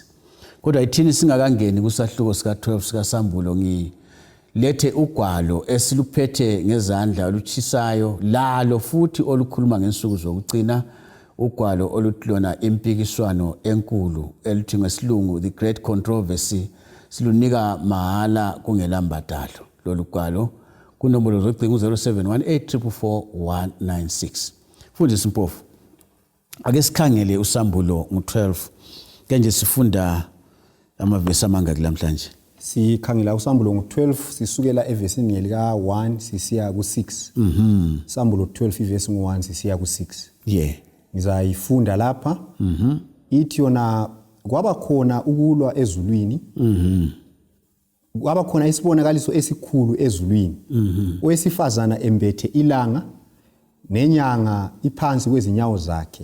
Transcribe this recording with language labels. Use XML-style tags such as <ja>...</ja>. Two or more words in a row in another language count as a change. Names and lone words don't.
<nd>Kodwa ithini singakangeni kusahluko sika 12 sika Sambulo lethe ugwalo esiluphethe ngezandla olutshisayo lalo futhi olukhuluma ngensuku zokugcina, ugwalo oluhlona impikiswano enkulu elithi ngesilungu the great controversy, silunika mahala kungelambadalo. Lolu gwalo kunombolo zocingo 0718444196. Mfundisi Mpofu, ake sikhangele uSambulo ngo12 kanje sifunda amavesi amangaki lamhlanje? Sikhangela uSambulo ngo12 sisukela evesini elika 1 sisiya ku6. Sambulo 12 ivesi ngo1 sisiya ku6. Ngizayifunda lapha. Ithi yona kwaba khona ukulwa ezulwini. Kwaba khona isibonakaliso esikhulu ezulwini. Owesifazana embethe ilanga nenyanga iphansi kwezinyawo zakhe.</nd>